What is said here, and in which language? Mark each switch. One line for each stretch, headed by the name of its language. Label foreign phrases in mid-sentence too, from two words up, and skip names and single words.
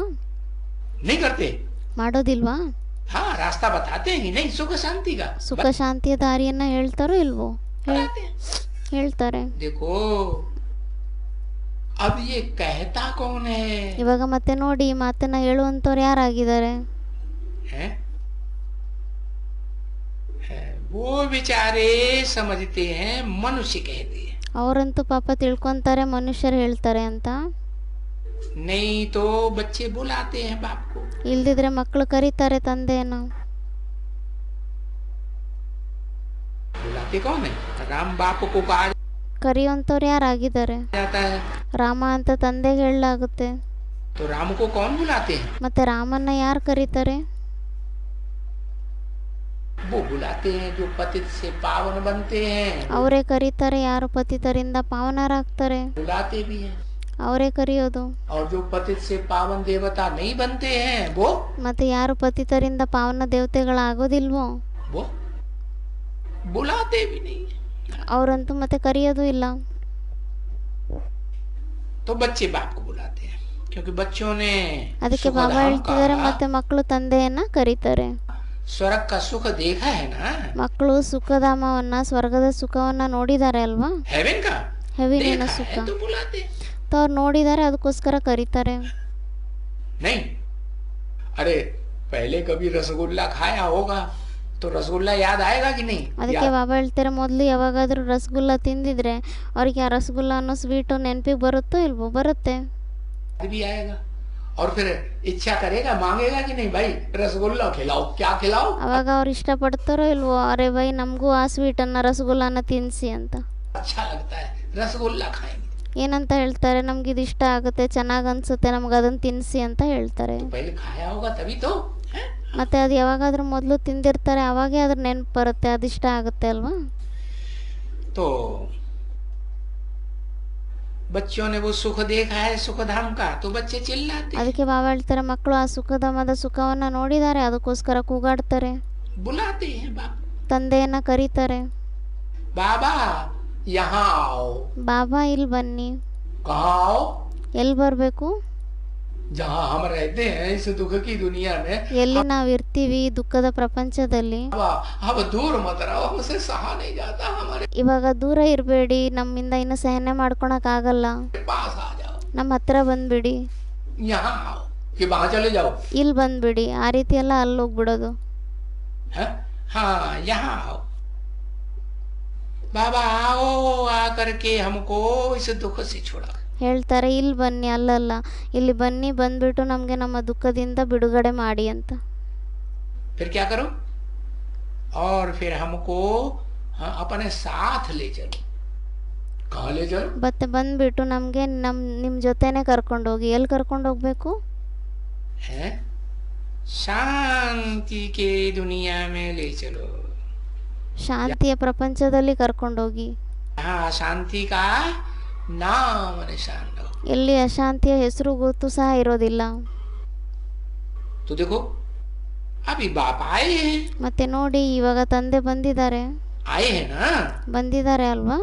Hindi: नहीं करते?
Kannada: ಮಾಡೋದಿಲ್ವಾ?
Hindi: हाँ, रास्ता बताते हैं कि नहीं, सुख शांति का
Kannada: ಸುಖ ಶಾಂತಿಯ ದಾರಿಯನ್ನ ಹೇಳ್ತಾರೋ ಇಲ್ವೋ?
Hindi: बताते हैं.
Kannada: ಹೇಳ್ತಾರೆ.
Hindi: देखो अब ये कहता कौन है?
Kannada: ಇವಾಗ ಮತ್ತೆ ನೋಡಿ ಈ ಮಾತನ್ನ ಹೇಳುವಂತವ್ರು ಯಾರಾಗಿದ್ದಾರೆ?
Hindi: हैं? वो बेचारे समझते हैं, मनुष्य कहते हैं.
Kannada: ಅವರಂತೂ ಪಾಪ ತಿಳ್ಕೊಂತಾರೆ ಮನುಷ್ಯರು ಹೇಳ್ತಾರೆ ಅಂತ.
Hindi: नहीं तो बच्चे बुलाते हैं बाप को.
Kannada: ಇಲ್ದಿದ್ರೆ ಮಕ್ಕಳು ಕರೀತಾರೆ ತಂದೆಯನ್ನ.
Hindi: बुलाते कौन है? राम बाप को कहा
Kannada: ಕರೆಯುವಂತವ್ರು ಯಾರಾಗಿದ್ದಾರೆ?
Hindi: जाता है.
Kannada: ರಾಮ ಅಂತ ತಂದೆಗೆ ಹೇಳಲಾಗುತ್ತೆ.
Hindi: तो राम को कौन बुलाते हैं?
Kannada: ಮತ್ತೆ ರಾಮನ್ನ ಯಾರು ಕರೀತಾರೆ?
Hindi: वो बुलाते हैं जो पतित से पावन बनते हैं.
Kannada: ಅವರೇ ಕರೀತಾರೆ ಯಾರು ಪತಿತರಿಂದ ಪಾವನರಾಗ್ತಾರೆ.
Hindi: बुलाते भी हैं.
Kannada: ಅವರೇ ಕರೆಯೋದು.
Hindi: और जो पतित से पावन देवता नहीं बनते हैं वो
Kannada: ಮತ್ತೆ ಯಾರು ಪತಿತರಿಂದ ಪಾವನ ದೇವತೆಗಳಾಗೋದಿಲ್ವೋ
Hindi: वो बुलाते भी नहीं.
Kannada: ಅವರಂತೂ ಮತ್ತೆ ಕರೆಯೋದು ಇಲ್ಲ.
Hindi: तो बच्चे बाप को बुलाते हैं क्योंकि बच्चों ने
Kannada: ಅದಕ್ಕೆ ಬಾಬಾ
Hindi: सुखधाम
Kannada: ಹೇಳ್ತಿದ್ದಾರೆ
Hindi: का
Kannada: ಮತ್ತೆ ಮಕ್ಕಳು ತಂದೆಯನ್ನ ಕರೀತಾರೆ.
Hindi: स्वर्ग का सुख देखा है ना.
Kannada: ಮಕ್ಕಳು ಸುಖಧಾಮವನ್ನ, ಸ್ವರ್ಗದ ಸುಖವನ್ನ ನೋಡಿದ್ದಾರೆ ಅಲ್ವಾ?
Hindi: हेवन का
Kannada: ಹೆವಿನ
Hindi: देखा
Kannada: ಸುಖ
Hindi: है तो बुलाते हैं.
Kannada: ಅವ್ರು ನೋಡಿದ್ದಾರೆ, ಅದಕ್ಕೋಸ್ಕರ ಕರೀತಾರೆ.
Hindi: नहीं, अरे पहले कभी रसगुल्ला खाया होगा तो रसगुल्ला याद आएगा कि नहीं?
Kannada: ಅದಕ್ಕೆ ಬಾಬಾ ಹೇಳ್ತಾರೆ, ಮೊದಲು ಯಾವಾಗಾದ್ರೂ ರಸಗುಲ್ಲ ತಿಂದಿದ್ರೆ ಅವ್ರಿಗೆ ಆ ರಸಗುಲ್ಲ ಅನ್ನೋ ಸ್ವೀಟು ನೆನಪಿಗೆ ಬರುತ್ತೋ ಇಲ್ವೋ? ಬರುತ್ತೆ.
Hindi: याद भी आएगा. और फिर इच्छा करेगा, मांगेगा कि नहीं, भाई रसगुल्ला खिलाओ. क्या खिलाओ?
Kannada: ಅವಾಗ ಅವ್ರು ಇಷ್ಟಪಡ್ತಾರೋ ಇಲ್ವೋ, ಅರೆ ಬೈ ನಮಗೂ ಆ ಸ್ವೀಟನ್ನ ರಸಗುಲ್ಲನ ತಿನ್ನಿಸಿ ಅಂತ.
Hindi: अच्छा लगता है, रसगुल्ला खाएंगे.
Kannada: ಏನಂತ ಹೇಳ್ತಾರೆ, ನಮ್ಗೆ ಇದು ಇಷ್ಟ ಆಗುತ್ತೆ, ಚೆನ್ನಾಗಿ ಅನ್ಸುತ್ತೆ, ನಮ್ಗೆ ಅದನ್ನ ತಿನ್ನಿಸಿ ಅಂತ ಹೇಳ್ತಾರೆ.
Hindi: तो पहले खाया होगा तभी तो है?
Kannada: ಮತ್ತೆ ಅದು ಯಾವಾಗಾದ್ರೂ ಮೊದಲು ತಿಂದಿರ್ತಾರೆ, ಅವಾಗೇ ಅದ್ರ ನೆನಪು ಬರುತ್ತೆ, ಅದು ಇಷ್ಟ ಆಗುತ್ತೆ ಅಲ್ವಾ?
Hindi: तो बच्चों ने वो सुख देखा है, सुख धाम का, तो बच्चे चिल्लाते हैं,
Kannada: ಅದಕ್ಕೆ ಬಾಬಾ ಹೇಳ್ತಾರೆ, ಮಕ್ಕಳು ಆ ಸುಖಧಾಮದ ಸುಖವನ್ನ ನೋಡಿದ್ದಾರೆ, ಅದಕ್ಕೋಸ್ಕರ ಕೂಗಾಡ್ತಾರೆ,
Hindi: बुलाते हैं बाप.
Kannada: ತಂದೆಯನ್ನ ಕರೀತಾರೆ.
Hindi: बाबा यहाँ आओ.
Kannada: ಬಾಬಾ ಇಲ್ಲಿ ಬನ್ನಿ.
Hindi: कहाँ आओ?
Kannada: ಎಲ್ಲಿ ಬರಬೇಕು?
Hindi: जहाँ हम रहते हैं इस दुख की दुनिया में,
Kannada: ಎಲ್ಲಿ ನಾವು ಇರ್ತೀವಿ ಈ ದುಃಖದ ಪ್ರಪಂಚದಲ್ಲಿ,
Hindi: अब दूर मत रहो, हमसे सहा नहीं जाता, हमारे
Kannada: ಇವಾಗ ದೂರ ಇರಬೇಡಿ, ನಮ್ಮಿಂದ ಇನ್ನು ಸಹನೆ ಮಾಡ್ಕೊಳಕ್ಕಾಗಲ್ಲ,
Hindi: पास आ जाओ,
Kannada: ನಮ್ಮ ಹತ್ರ ಬಂದ್ಬಿಡಿ,
Hindi: यहाँ आओ कि वहां चले जाओ,
Kannada: ಇಲ್ಲಿ ಬಂದ್ಬಿಡಿ, ಆ ರೀತಿ ಎಲ್ಲ ಅಲ್ಲಿ ಹೋಗ್ಬಿಡೋದು.
Hindi: है? हाँ यहाँ आओ बाबा, आओ आकर के हमको इस दुख से छुड़ा.
Kannada: ಹೇಳ್ತಾರೆ ಇಲ್ಲಿ ಬನ್ನಿ, ಅಲ್ಲಲ್ಲ ಇಲ್ಲಿ ಬನ್ನಿ, ಬಂದ್ಬಿಟ್ಟು ನಮಗೆ ನಮ್ಮ ದುಃಖದಿಂದ ಬಿಡುಗಡೆ ಮಾಡಿ ಅಂತ.
Hindi: फिर क्या करो, और फिर हमको अपने साथ ले चलो. कहाँ ले चलो?
Kannada: ಮತ್ತೆ ಬಂದ್ಬಿಟ್ಟು ನಮಗೆ ನಿಮ್ಮ ಜೊತೆನೆ ಕರ್ಕೊಂಡೋಗಿ. ಎಲ್ಲಿ ಕರ್ಕೊಂಡು ಹೋಗ್ಬೇಕು?
Hindi: है शांति के दुनिया में ले चलो.
Kannada: ಶಾಂತಿಯ ಪ್ರಪಂಚದಲ್ಲಿ ಕರ್ಕೊಂಡೋಗಿ.
Hindi: हाँ, शांति का नाम निशान लो.
Kannada: ಎಲ್ಲಿ ಅಶಾಂತಿಯ ಹೆಸರು ಗೊತ್ತು ಸಹ ಇರೋದಿಲ್ಲ.
Hindi: तो देखो अभी बाप आए हैं,
Kannada: ಮತ್ತೆ ನೋಡಿ, ಇವಾಗ ತಂದೆ ಬಂದಿದ್ದಾರೆ.
Hindi: आए हैं ना?
Kannada: ಬಂದಿದ್ದಾರೆ ಅಲ್ವಾ?